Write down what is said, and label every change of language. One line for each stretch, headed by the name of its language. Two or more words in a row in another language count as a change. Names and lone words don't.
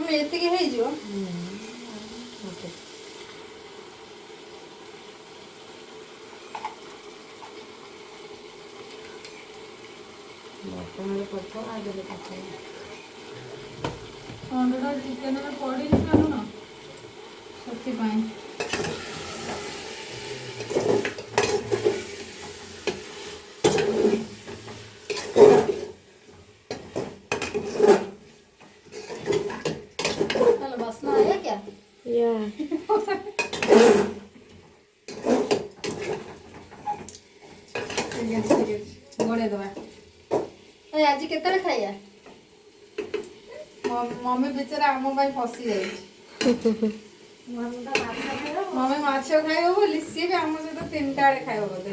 Odia: ମମି ଏତିକି ହେଇଯିବ। ଅଣ୍ଡାଟା ଚିକେନରେ ପଡ଼ିନି ନା ଲୁଣ, ସେଥିପାଇଁ।
Hindi: चलो बास्ना आया क्या? या
Odia: ଗୋଳେଇ ଦେବା। ଏ ଆଜି କେତେବେଳେ ଖାଇବା? ମମି ବିଚାରା ଆମ ପାଇଁ ଫସି ଯାଇଛି। ମମି ମାଛ ଖାଇବ ବୋଲି ସିଏ ବି ଆମ ସହିତ 3ଟା ବେଳେ ଖାଇବ ବୋଧେ।